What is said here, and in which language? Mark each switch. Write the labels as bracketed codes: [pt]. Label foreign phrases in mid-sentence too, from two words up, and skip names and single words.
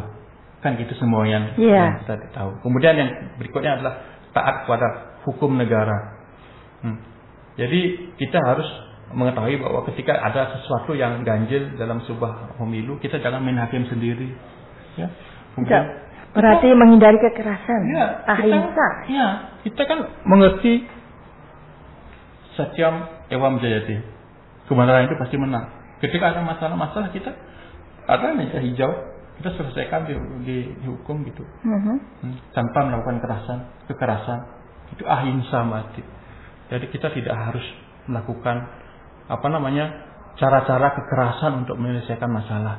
[id] Kan gitu semua yang kita tahu. Kemudian yang berikutnya adalah taat kepada hukum negara. Jadi kita harus mengetahui bahwa ketika ada sesuatu yang ganjil dalam sebuah pemilu, kita jangan main hakim sendiri. Ya. Kemudian, berarti menghindari kekerasan. Ahimsa. Kita kan mengerti [sa] satyam ewam jayati. [id] Kebenaran itu pasti menang. Ketika ada masalah-masalah kita ada meja hijau, kita selesaikan di hukum gitu. Tanpa melakukan kekerasan. Itu ahimsa mati. Jadi kita tidak harus melakukan cara-cara kekerasan untuk menyelesaikan masalah.